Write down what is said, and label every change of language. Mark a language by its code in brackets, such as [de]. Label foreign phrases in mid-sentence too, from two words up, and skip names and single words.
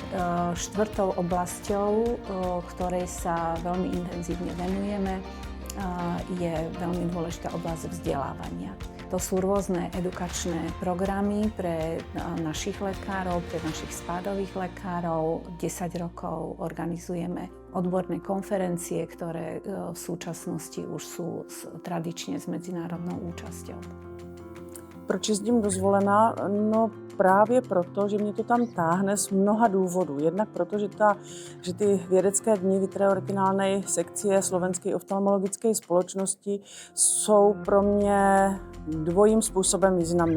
[sk] Štvrtou oblasťou, ktorej sa veľmi intenzívne venujeme, je veľmi dôležitá oblasť vzdelávania. To sú rôzne edukačné programy pre našich lekárov, pre našich spádových lekárov. 10 rokov organizujeme odborné konferencie, ktoré v súčasnosti už sú tradične s medzinárodnou účasťou. [cs] Proč jezdím do Zvolena? No právě proto, že mě to tam táhne z mnoha důvodů. Jednak proto, že ty vědecké dny vitreoretinálnej sekcie Slovenskej oftalmologickej společnosti jsou pro mě dvojím způsobem významné.